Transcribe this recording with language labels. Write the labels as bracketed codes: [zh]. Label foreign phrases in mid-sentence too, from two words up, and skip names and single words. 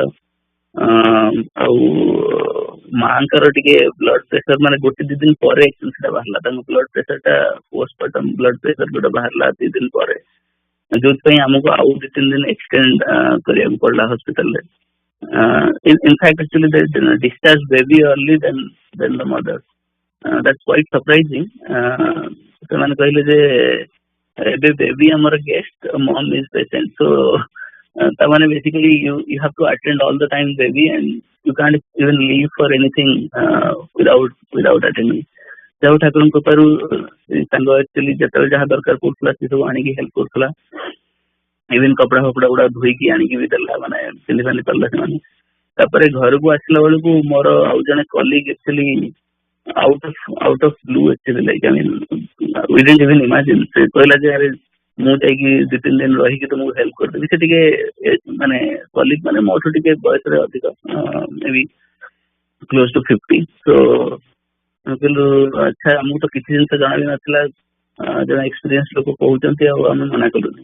[or] ଆଉ ମାଙ୍କର ଟିକେ [en] blood pressure [or] ମାନେ ଗୋଟେ 2 ଦିନ ପରେ ସେଟା ବାହାରିଲା। ତାଙ୍କ [en] blood pressure [or] ଟା [en] postmortem blood pressure [or] ଯୋଉଟା ବାହାରିଲା 2 ଦିନ ପରେ, ଯୋଉଥିପାଇଁ ଆମକୁ ଆଉ 2-3 ଦିନ ଏକ୍ସଟେଣ୍ଡ କରିବାକୁ ପଡିଲା ହସ୍ପିଟାଲରେ। [en] in fact actually they discharged baby early than the mother। that's quite surprising। [or] ସେମାନେ କହିଲେ ଯେ ଏବେ ବେବି ଆମର ଗେଷ୍ଟ, [en] Mom is patient, so ତାମାନେ ବେସିକାଲି you have to attend all the time baby and you can't even leave for anything without attending. [or] ଯାଉ ଠାକୁରଙ୍କ କୃପାରୁ ତାଙ୍କ ଆକ୍ଚୁଆଲି ଯେତେବେଳେ ଯାହା ଦରକାର ପଡୁଥିଲା ସେ ସବୁ ଆଣିକି ହେଲ୍ପ କରୁଥିଲା, ଇଭେନ୍ କପଡା ଫପଡା ଗୁଡା ଧୋଇକି ଆଣିକି ବି ଦେଲା, ମାନେ ପିନ୍ଧି ପାନ୍ଧି ପାରିଲା ସେମାନେ। ତାପରେ ଘରକୁ ଆସିଲା ବେଳକୁ ମୋର ଆଉ ଜଣେ କଲିଗ [en] ଆକ୍ଚୁଆଲି out of blue actually, like I mean we didn't even imagine, [or] ସେ କହିଲା ଯେ ଆରେ ମୁଁ ଯାଇକି 2-3 ଦିନ ରହିକି ତୁମକୁ ହେଲ୍ପ କରିଦେବି। ସେ ଟିକେ ମାନେ କଲିଗ ମାନେ ମୋଠୁ ଟିକେ ବୟସରେ ଅଧିକ, ମେ ବି [en] close to [or] 50। ସୋ କିନ୍ତୁ ଆଚ୍ଛା ଆମକୁ ତ କିଛି ଜିନିଷ ଜଣା ବି ନଥିଲା, ଜଣେ ଏକ୍ସପିରିଏନ୍ସ ଲୋକ କହୁଛନ୍ତି ଆଉ ଆମେ ମନା କଲୁନି।